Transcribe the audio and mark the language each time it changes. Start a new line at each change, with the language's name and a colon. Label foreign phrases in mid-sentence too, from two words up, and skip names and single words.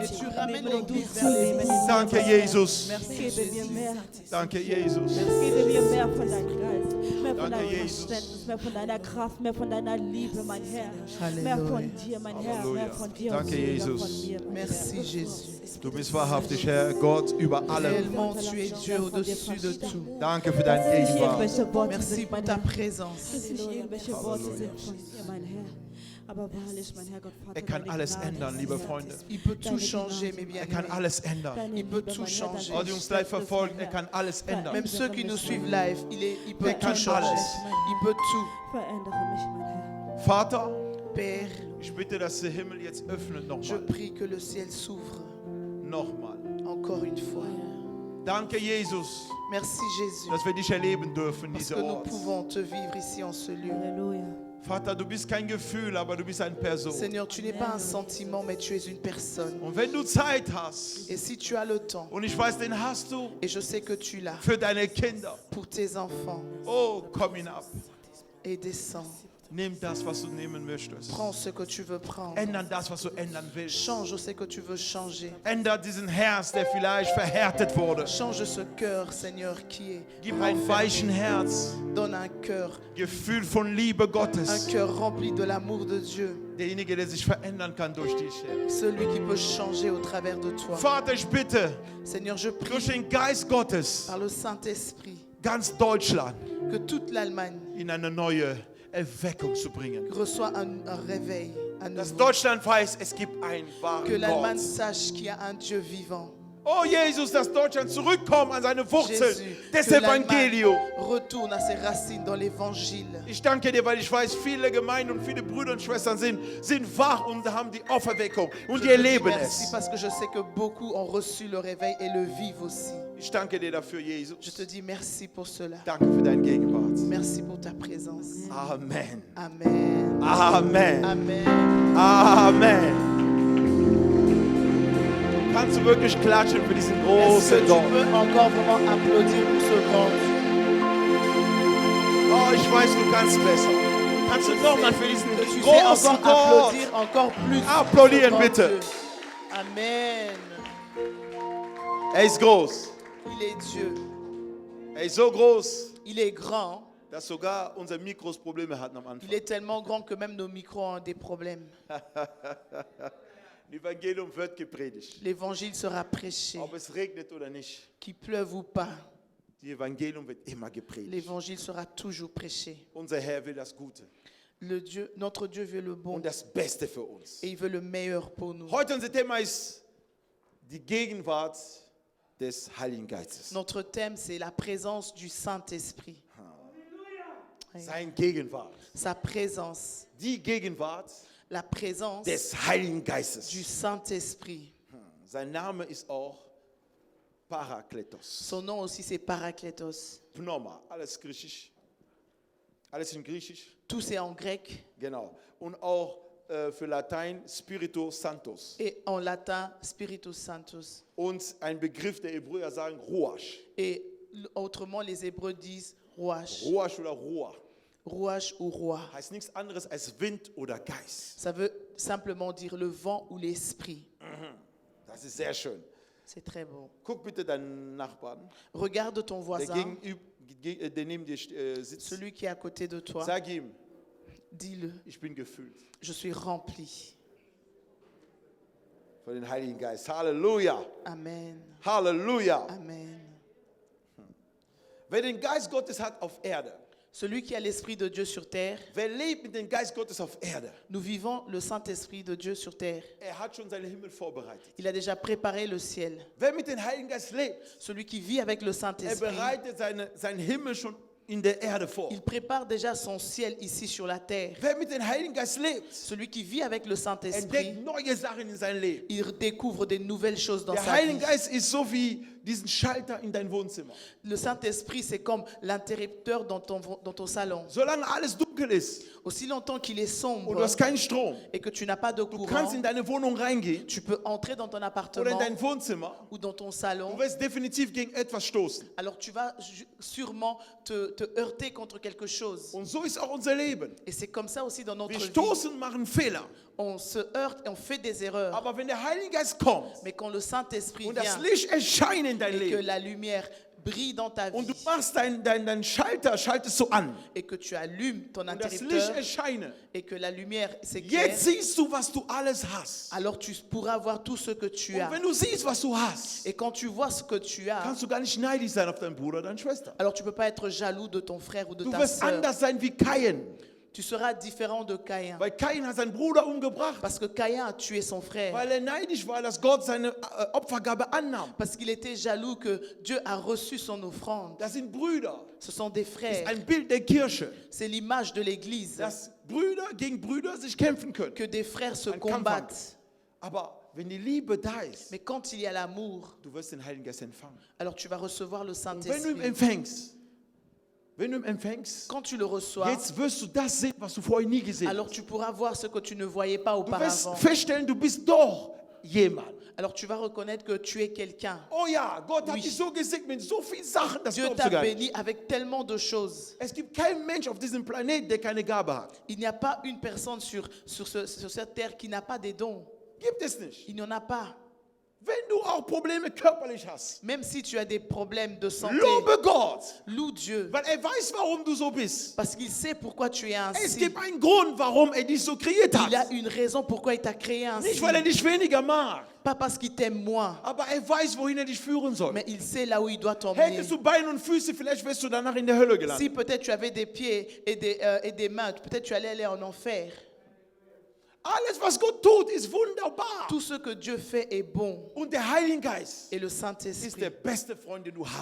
German: Danke, Jesus. Danke, Jesus. Mehr von deinem Verständnis, mehr von deiner Kraft, mehr von deiner Liebe, mein Herr. Mehr von dir, mein Herr, mehr von dir. Danke, Jesus.
French: Merci Jésus.
German: Du bist wahrhaftig, Herr Gott, über allem.
French: Réellement, tu es Dieu au-dessus de tout.
German: Danke für deine Gegenwart.
French: Merci pour ta présence.
German: Er kann alles ändern, liebe Freunde.
French: Il peut tout changer, mes
German: Er kann
French: bien-aimés.
German: alles ändern.
French: Il peut tout changer.
German: Oh, die uns live verfolgen, er kann alles ändern.
French: Même ceux qui nous suivent live, il peut
German: Er kann
French: tout changer.
German: alles.
French: Il peut tout.
German: Verändere mich, mein Herr. Vater,
French: Père,
German: ich bitte, dass der Himmel jetzt öffnet
French: je
German: nochmal.
French: prie que le ciel s'ouvre
German: Nochmal.
French: encore une fois.
German: Danke, Jesus,
French: Merci Jésus,
German: dass wir dich erleben dürfen,
French: parce
German: dieser
French: que nous
German: Ort.
French: pouvons te vivre ici en ce lieu.
German: Halleluja. Vater, du bist kein Gefühl, aber du bist eine Person.
French: Seigneur, tu n'es pas un sentiment, mais tu es une personne.
German: Und wenn du Zeit hast,
French: Et si tu as le temps,
German: und ich weiß, den hast du
French: et je sais que tu l'as,
German: für deine Kinder.
French: pour tes enfants,
German: Oh, komm hinab.
French: et descends.
German: Nimm das, was du nehmen möchtest.
French: Prends ce que tu veux prendre.
German: Ändern das, was du ändern willst.
French: Change ce que tu veux changer.
German: Änder diesen Herz, der vielleicht verhärtet wurde.
French: Change ce cœur, Seigneur, qui est
German: Gib ein
French: enfermé.
German: weichen Herz,
French: Donne un cœur,
German: Gefühl von Liebe
French: un
German: Gottes.
French: cœur rempli de l'amour de Dieu.
German: Derjenige, der sich verändern kann durch dich. Herr.
French: Celui qui peut changer au travers de toi.
German: Vater, ich bitte,
French: Seigneur, je
German: durch
French: prie
German: den Geist Gottes
French: par le Saint-Esprit
German: ganz Deutschland
French: que toute l'Allemagne
German: in eine neue Erweckung zu bringen.
French: reçoit un réveil à
German: Dass
French: nouveau.
German: Deutschland weiß, es gibt einen
French: Que
German: wahren
French: l'Allemagne
German: Gott.
French: sache qu'il y a un Dieu vivant.
German: Oh Jesus, dass Deutschland zurückkommt an seine Wurzeln
French: Jésus,
German: des
French: que l'Allemagne
German: Evangeliums.
French: retourne à ses racines dans l'Évangile.
German: Ich danke dir, weil ich weiß, viele Gemeinden und viele Brüder und Schwestern sind wach und haben die Auferweckung und
French: Je
German: die
French: te dis
German: erleben
French: merci
German: es.
French: parce que je sais que beaucoup ont reçu le réveil et le vivent aussi.
German: Ich danke dir dafür, Jesus.
French: Je te dis merci pour cela.
German: Danke für deine Gegenwart.
French: Merci pour ta présence. Amen. Amen. Amen. Amen. Amen.
German: Kannst du wirklich klatschen für diesen
French: Est-ce
German: großen
French: que tu
German: Gott?
French: peux encore vraiment applaudir pour ce grand Dieu?
German: Oh, ich weiß, du kannst besser. Kannst du nochmal für diesen
French: Que tu sais
German: großen
French: encore
German: Gott
French: applaudir encore plus.
German: applaudieren,
French: pour ce
German: bitte.
French: grand Dieu. Amen.
German: Er ist groß.
French: Il est Dieu.
German: Er ist so groß,
French: Il est grand.
German: dass sogar unsere Mikros Probleme hatten am Anfang.
French: Il est tellement grand que même nos micros ont des problèmes.
German: Evangelium wird gepredigt.
French: L'évangile sera prêché,
German: Ob es regnet oder nicht.
French: qu'il pleuve ou pas.
German: Die Evangelium wird immer gepredigt.
French: L'évangile sera toujours prêché.
German: Unser Herr will das Gute
French: Notre Dieu veut le bon
German: und das Beste für uns.
French: et il veut le meilleur pour nous.
German: Heute unser Thema ist die Gegenwart des Heiligen Geistes.
French: Notre thème, c'est la présence du Saint-Esprit. Oui.
German: Sein Gegenwart.
French: Sa présence,
German: Die Gegenwart
French: la présence
German: des Heiligen
French: du
German: Geistes.
French: Saint-Esprit.
German: Sein Name ist auch Parakletos.
French: Son nom aussi, c'est Parakletos.
German: Pneuma, alles griechisch. Alles in griechisch.
French: Tout c'est en grec
German: Genau. Und auch für Latein
Latin: Spiritus Sanctus.
French: et en latin,
Latin: Spiritus Sanctus.
German: Und ein Begriff der Hebräer sagen Ruach.
French: Et autrement, les Hébreux disent Ruach.
German: Ruach oder Ruach.
French: Ruach ou roi.
German: Heißt nichts anderes als Wind oder Geist.
French: Ça veut simplement dire le vent ou l'esprit.
German: Das ist sehr schön.
French: C'est très beau.
German: Guck bitte deinen Nachbarn,
French: Regarde ton
German: der,
French: voisin,
German: der neben dir sitzt.
French: celui qui est à côté de toi.
German: Sag ihm,
French: Dis-le,
German: ich bin gefüllt
French: je suis rempli.
German: von dem Heiligen Geist. Halleluja. Amen. Halleluja. Amen. Wer den Geist Gottes hat auf Erde,
French: Celui qui a l'Esprit de Dieu sur terre,
German: wer lebt mit dem Geist Gottes auf Erde,
French: nous vivons le Saint-Esprit de Dieu sur terre.
German: hat schon seinen Himmel vorbereitet.
French: Il a déjà préparé le ciel.
German: Wer mit dem Heiligen Geist lebt,
French: Celui qui vit avec le Saint-Esprit,
German: bereitet seinen Himmel schon in der Erde vor.
French: il prépare déjà son ciel ici sur la terre.
German: Wer mit dem Heiligen Geist lebt,
French: Celui qui vit avec le Saint-Esprit,
German: entdeckt neue Sachen in sein Leben.
French: il découvre des nouvelles choses dans
German: Der
French: sa
German: Heilige
French: vie.
German: Geist ist so wie diesen Schalter in dein Wohnzimmer.
French: Le Saint-Esprit, c'est comme l'interrupteur dans ton salon.
German: Solange alles dunkel ist
French: Aussi longtemps qu'il est
German: und
French: sombre
German: du hast keinen Strom,
French: et que tu n'as pas de
German: du
French: courant,
German: kannst in deine Wohnung reingehen
French: tu peux entrer dans ton
German: oder in
French: appartement
German: dein Wohnzimmer.
French: ou dans ton
German: Du
French: salon.
German: wirst definitiv gegen etwas stoßen.
French: Alors tu vas sûrement te heurter contre quelque chose.
German: Und so ist auch unser Leben.
French: Et c'est comme ça aussi dans notre
German: Wir
French: vie.
German: stoßen, machen Fehler.
French: On se heurte et on fait des erreurs.
German: Aber wenn der Heilige Geist kommt
French: Mais quand le Saint-Esprit
German: und das
French: vient
German: Licht erscheint in dein
French: et que
German: Leben
French: la lumière brille dans ta
German: und du
French: vie
German: machst deinen Schalter, schaltest du an
French: et que tu allumes ton
German: und das Licht
French: interrupteur
German: erscheine,
French: et que la lumière s'éclaire,
German: jetzt siehst du, was du alles hast.
French: alors tu pourras voir tout ce que tu
German: Und
French: as.
German: wenn du siehst, was du hast,
French: Et quand tu vois ce que tu as,
German: kannst du gar nicht neidisch sein auf deinen Bruder oder deine Schwester.
French: alors tu ne peux pas être jaloux de ton frère ou de
German: Du
French: ta
German: wirst
French: sœur.
German: anders sein wie Kain,
French: Tu seras différent de Caïn.
German: weil Kain hat seinen Bruder umgebracht,
French: Parce que Caïn a tué son frère.
German: weil neidisch war, dass Gott seine Opfergabe annahm.
French: Parce qu'il était jaloux que Dieu a reçu son offrande.
German: Das sind Brüder.
French: Ce sont des
German: Das ist
French: frères.
German: ein Bild der Kirche,
French: C'est l'image de l'Église.
German: dass Brüder gegen Brüder sich kämpfen können.
French: Que des frères se
German: Ein Kampf
French: combattent.
German: Aber wenn die Liebe da ist,
French: Mais quand il y a l'amour,
German: du wirst den Heiligen Geist empfangen.
French: alors tu vas recevoir le
German: Und wenn du
French: Saint-Esprit.
German: ihn empfängst,
French: Quand tu le reçois,
German: jetzt wirst du das sehen, was du vorher nie gesehen
French: alors
German: hast.
French: tu pourras voir ce que tu ne voyais pas
German: Du wirst
French: auparavant.
German: feststellen, du bist doch jemand.
French: Alors tu vas reconnaître que tu es quelqu'un.
German: Oh ja, Gott hat
French: Oui.
German: dich so gesegnet mit so vielen Sachen, das
French: Dieu
German: glaubst
French: t'a
German: du gar nicht.
French: béni avec tellement de choses.
German: Es gibt keinen Mensch auf diesem Planeten, der keine Gabe hat.
French: Il n'y a pas une personne sur cette terre qui n'a pas des dons.
German: Gibt es nicht.
French: Il n'y en a pas.
German: Wenn du auch Probleme körperlich hast,
French: Même si tu as des problèmes de santé,
German: lobe Gott,
French: loue Dieu.
German: weil weiß, warum du so bist.
French: Parce qu'il sait pourquoi tu es
German: Es
French: ainsi.
German: gibt einen Grund, warum dich so kreiert
French: Il a
German: hat.
French: une raison pourquoi il t'a créé ainsi.
German: Nicht, weil dich weniger mag,
French: Pas parce qu'il t'aime moins,
German: aber weiß, wohin dich führen soll.
French: mais il sait là où il doit t'emmener.
German: Hättest du Beine und Füße, vielleicht wärst du danach in der Hölle gelandet.
French: Si peut-être tu avais des pieds et des mains, peut-être tu allais aller en enfer.
German: Alles, was Gott tut, ist wunderbar.
French: Tout ce que Dieu fait est bon.
German: Und der Heilige Geist
French: Et le
German: ist
French: Saint-Esprit,
German: der beste Freund, den du haben